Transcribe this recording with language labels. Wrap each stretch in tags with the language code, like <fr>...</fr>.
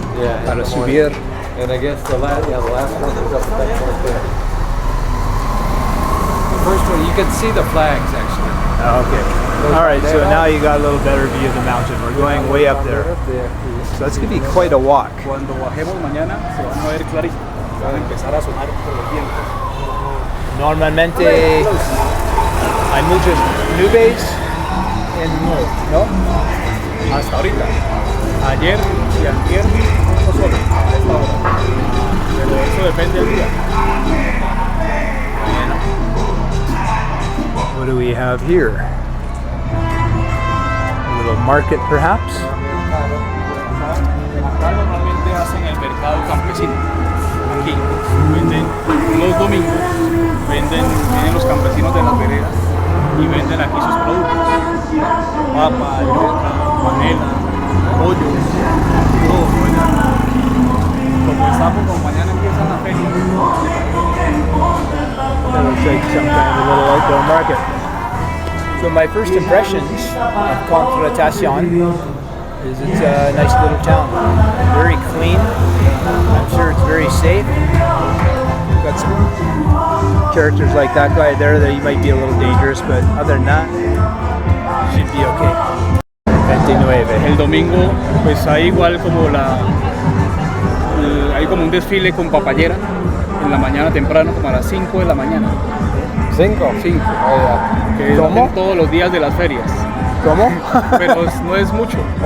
<en>Yeah.</en> <es>Para subir.</es> <en>And I guess the last one is up at that point there. The first one, you can see the flags actually. Okay. All right, so now you got a little better view of the mountain. We're going way up there. So that's going to be quite a walk.</en> <es>Cuando bajemos mañana se van a ver clarito, van a empezar a sonar por el viento. Normalmente hay muchas nubes ¿no? Hasta ahorita. Ayer y antier no solo a esta hora. Pero eso depende del día.</es> <en>What do we have here? A little market, perhaps?</en> <es>Acá normalmente hacen el mercado campesino. Aquí venden los domingos, vienen los campesinos de las veredas y venden aquí sus productos. Papa, yuca, panela, pollo, todo. Como estamos, como mañana empieza la feria.</es> <en>That looks like some kind of a little outdoor market. So my first impressions of Contratación is it's a nice little town. Very clean. I'm sure it's very safe. We've got some characters like that guy there that he might be a little dangerous, but other than that, should be okay. 29.</en> <es>El domingo pues hay igual como hay como un desfile con papayera en la mañana temprano, como a las 5 de la mañana. 5. 5. Que ¿Cómo? hacen todos los días de las ferias. ¿Cómo? Pero no es mucho.</es>